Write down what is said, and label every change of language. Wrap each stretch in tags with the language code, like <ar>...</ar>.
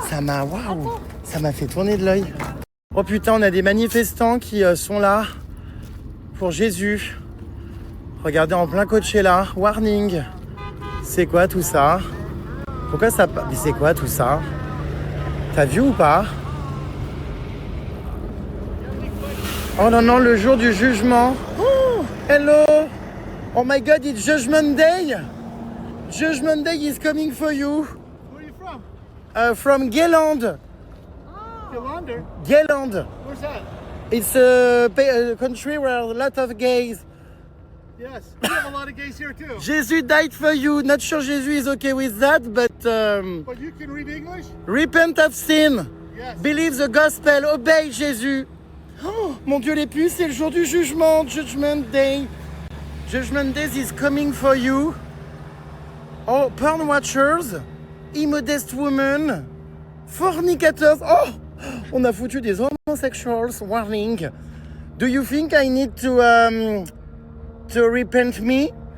<fr>Ça m'a, waouh, ça m'a fait tourner de l'œil. Oh putain, on a des manifestants qui sont là pour Jésus. Regardez, en plein Coachella, warning. C'est quoi tout ça? Pourquoi ça... Mais c'est quoi tout ça? T'as vu ou pas? Oh non, le jour du jugement.</fr> <en>Oh, hello. Oh my God, it's Judgment Day. Judgment Day is coming for you. Where are you from? From Gayland. Yolanda? Gayland. Where's that? It's a country where a lot of gays. Yes, we have a lot of gays here too. Jesus died for you. Not sure Jesus is okay with that, but But you can read English? repent of sin. Yes. Believe the gospel. Obey Jésus.</en> <fr>Oh, mon Dieu, les puces, c'est le jour du jugement.</fr> <en>Judgment Day. Judgment Day is coming for you. Oh, porn watchers, immodest women, fornicators.</en> <fr>Oh, on a foutu des homosexuals. Warning.</fr> <en>Do you think I need to repent me?</en>